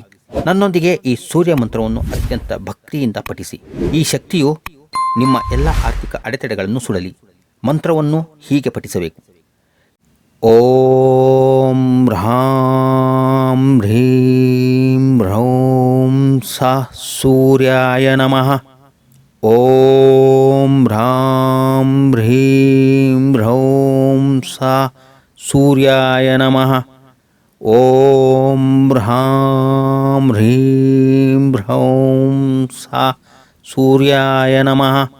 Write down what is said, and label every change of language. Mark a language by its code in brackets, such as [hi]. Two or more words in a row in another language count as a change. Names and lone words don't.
[kn] ನನ್ನೊಂದಿಗೆ ಈ ಸೂರ್ಯ ಮಂತ್ರವನ್ನು ಅತ್ಯಂತ ಭಕ್ತಿಯಿಂದ ಪಠಿಸಿ. ಈ ಶಕ್ತಿಯು ನಿಮ್ಮ ಎಲ್ಲ ಆರ್ಥಿಕ ಅಡೆತಡೆಗಳನ್ನು ಸುಡಲಿ. ಮಂತ್ರವನ್ನು ಹೀಗೆ ಪಠಿಸಬೇಕು: [sa] ಓಂ ಹ್ರಾಂ ಹ್ರೀಂ ಹ್ರೌಂ ಸಾ ಸೂರ್ಯಾಯ ನಮಃ. ಓಂ ಹ್ರಾಂ ಹ್ರೀಂ ಹ್ರೌಂ ಸಾ ಸೂರ್ಯಾಯ ನಮಃ. ಓಂ ಹ್ರಾಂ ಹ್ರೀಂ ಹ್ರೌಂ ಸಾ ಸೂರ್ಯಾಯ ನಮಃ.